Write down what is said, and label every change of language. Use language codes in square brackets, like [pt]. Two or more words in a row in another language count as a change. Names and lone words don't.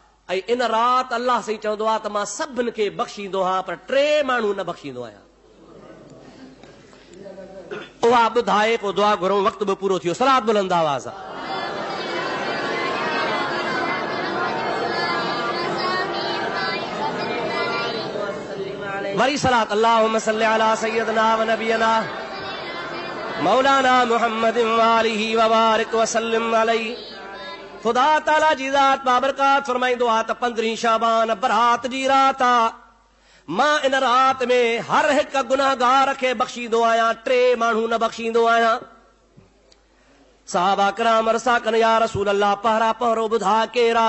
[sd] ऐं इन राति अल्लाह साईं चवंदो आहे त मां सभिनि खे बख़्शींदो आहियां, पर 3 माण्हू न बख़्शींदो आहियां। उहा ॿुधाए पोइ दुआ घुरूं, वक़्तु बि पूरो थियो। सलात बुलंद आवाज़ आहे। [ar] वरी صلاة، اللهم صل على سيدنا و نبينا مولانا محمد و آله و بارك و سلم عليه. [sd] ख़ुदा ताला जी ज़ात बाबरकात फरमाईंदो आहे त 15 शाबान बरात जी राति आहे। मां इन राति में हर हिकु गुनाहगार खे बख़्शींदो आहियां, 3 माण्हू न बख़्शींदो आहियां। सहाबा किराम अर्ज़ा कनि, [ar] يا رسول الله [sd] पहिरा पहिरो ॿुधा केरा?